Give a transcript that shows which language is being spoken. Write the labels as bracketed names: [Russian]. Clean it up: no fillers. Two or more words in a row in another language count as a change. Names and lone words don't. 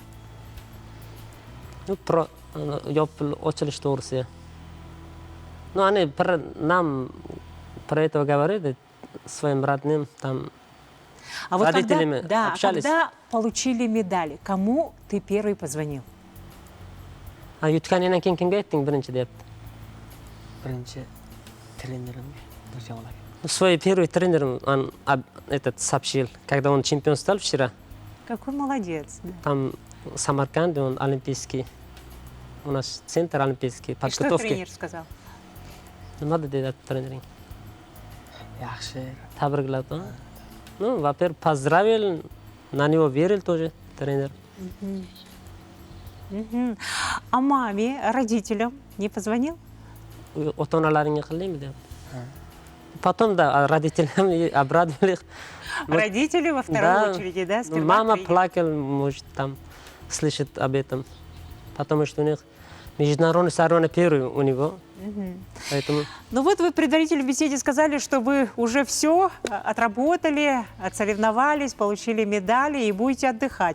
[Russian] Ну, про [Uzbek] очилиш to'g'risi. [Russian] Ну, они нам про это говорили, своим родным, там, А вот родителями когда, общались. когда получили медали, кому ты первый позвонил? [Uzbek] Yutganingdan keyin kimga aytding birinchi deyapti. Birinchi trenerimga Nurjon aka. [Russian] Свой первый тренер он этот сообщил, когда он чемпион стал вчера. Какой молодец. Да. Там в Самарканде он олимпийский. У нас центр олимпийский И что подготовки. тренер сказал? [Uzbek] Nima dedi тренер? Yaxshi. Tabriklab. [Russian] Ну, во-первых, поздравил, на него верил тоже тренер. А маме, родителям не позвонил? [Uzbek] Ota-onalaringga qildingmi deyapti. [Russian] Потом, да, родителям обрадовали. Родители во второй Да. очереди, да? сперва Мама приняли. плакала, может, там слышит об этом. Потому что у них международный соревнование первый у него. Поэтому Ну вот вы в предварительной беседе сказали, что вы уже все отработали, отсоревновались, получили медали и будете отдыхать.